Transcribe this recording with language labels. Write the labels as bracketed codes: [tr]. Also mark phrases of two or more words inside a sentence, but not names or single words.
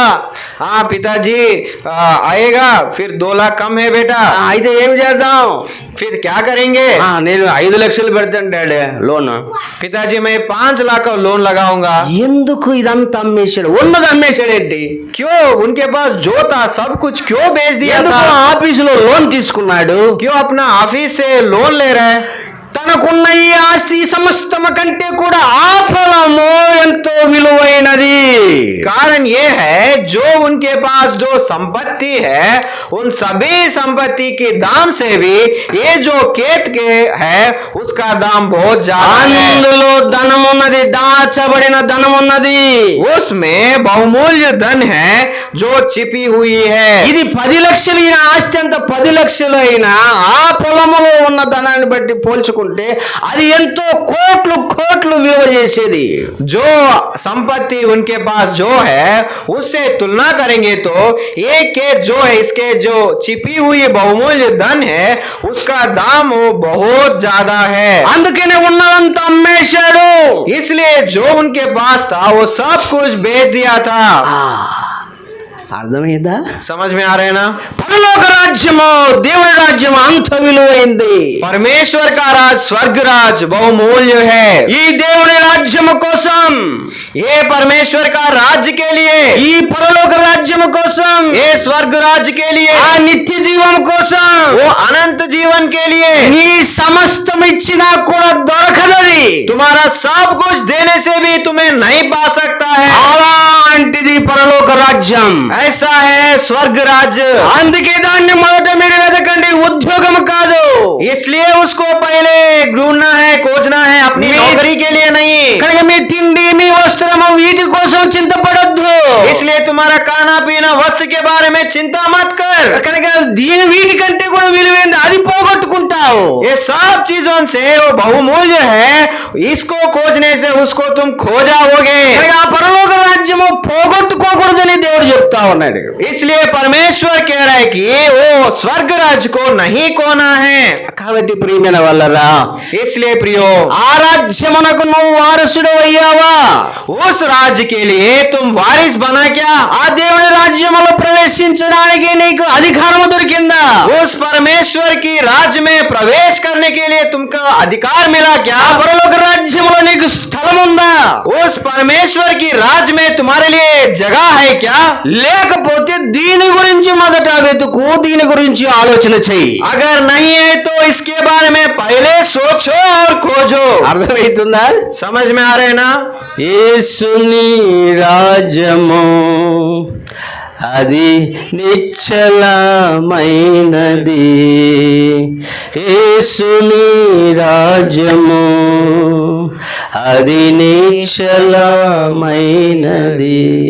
[hi] हाँ पिताजी आएगा. फिर 2 लाख कम है बेटा. [te] అయితే ఏం చేద్దాం? [hi] फिर क्या करेंगे? [te] నేను 5 లక్షలు పెడతాను [en] daddy loan. [hi] पिताजी मैं 5 लाख का लोन लगाऊंगा. [te] ఎందుకు ఇదంతా అమ్మేశాడు? ఉన్నది అమ్మేశాడేంటి? [hi] क्यों? उनके पास जो था सब कुछ क्यों बेच दिया [te] ఎందుకు [hi] था? [te] ఆఫీసులో లోన్ తీసుకున్నాడు? [hi] क्यों अपना ऑफिस से लोन ले रहे हैं? [te] తనకున్న ఈ ఆస్తి సమస్తమ కంటే కూడా ఆ ఫలము ఎంతో విలువైనది. [hi] कारण ये है जो उनके पास जो संपत्ति है उन सभी संपत्ति के दाम से भी ये जो खेत के है उसका दाम बहुत ज्यादा है. [te] అందులో ధనమున్నది, దాచబడిన ధనమున్నది. [hi] उसमें बहुमूल्य धन है जो छिपी हुई है. [te] ఇది 10 లక్షలు, ఈయన ఆస్తి అంత 10 లక్షలు అయినా ఆ పొలములో ఉన్న ధనాన్ని బట్టి పోల్చుకుంటే అది ఎంతో కోట్లు కోట్లు విలువ చేసేది. [hi] जो संपत्ति उनके पास जो है उससे तुलना करेंगे तो एक खेत जो है इसके जो छिपी हुई बहुमूल्य धन है उसका दाम वो बहुत ज्यादा है. [te] అందుకనే ఉన్నదంతా అమ్మేశాడు. [hi] इसलिए जो उनके पास था वो सब कुछ बेच दिया था. [te] అర్థమైందా? [hi] समझ में आ रहे हैं ना? [te] పరలోక రాజ్యము, దేవుని రాజ్యం అంత విలువైంది. [hi] परमेश्वर का राज स्वर्ग राज बहुमूल्य है. [te] ఈ దేవుని రాజ్యము కోసం, [hi] ये परमेश्वर का राज्य के लिए, [te] ఈ పరలోక రాజ్యము కోసం, [hi] ये स्वर्ग राज्य के लिए, [te] ఆ నిత్య జీవం కోసం [hi] वो अनंत जीवन के लिए [te] నీ సమస్తం ఇచ్చినా కూడా దొరకదది. [hi] तुम्हारा सब कुछ देने से भी तुम्हें नहीं पा सकता है. [te] అలాంటిది పరలోక రాజ్యం. [hi] ऐसा है स्वर्ग राज्य. [te] అందుకే దాన్ని మొదట మీరు వెతకండి, ఉద్యోగం కాదు. [hi] इसलिए उसको पहले ढूंढना है, खोजना है, अपनी मैं- नौकरी के लिए नहीं. [te] కనుక మీ తిండి, మీ వస్త్రము వీటి కోసం చింతపడొద్దు. [hi] इसलिए तुम्हारा खाना पीना वस्त्र के बारे में चिंता मत कर. [te] కనుక వీటికంటే కూడా విలువైంది, అది పోగొట్టుకుంటావు. [hi] ये सब चीजों से वो बहुमूल्य है. इसको खोजने से उसको तुम खो जाओगे. [te] కనుక ఆ పరలోక రాజ్యము పోగొట్టుకోకూడదని దేవుడు చెప్తా ఉన్నాడు. [hi] इसलिए परमेश्वर कह रहा है कि वो स्वर्ग राज्य को नहीं खोना है. [te] కాబట్టి ప్రియమైన వాళ్ళరా, [hi] इसलिए प्रियो [te] ఆ రాజ్యమునకు నువ్వు వారసుడు అయ్యావా? [hi] उस राज्य के लिए तुम वारिस बना क्या? [te] ఆ దేవుని రాజ్యములో ప్రవేశించడానికి నీకు అధికారం దొరికిందా? [hi] उस परमेश्वर की राज्य में प्रवेश करने के लिए तुमको अधिकार मिला क्या? [te] ఆ పరలోక రాజ్యములో నీకు స్థలం ఉందా? [hi] उस परमेश्वर की राज्य में तुम्हारे लिए जगह है क्या? [te] లేకపోతే దీని గురించి మొదట వెతుకు, దీని గురించి ఆలోచన చెయ్యి. [hi] अगर नहीं है तो इसके बारे में पहले सोचो और खोजो. [te] అర్థమవుతుందా? [hi] समझ में आ रहे ना? [te] యేసుని రాజ్యము అది నిశ్చలమైనది. యేసుని రాజ్యము అది నిశ్చలమైనది.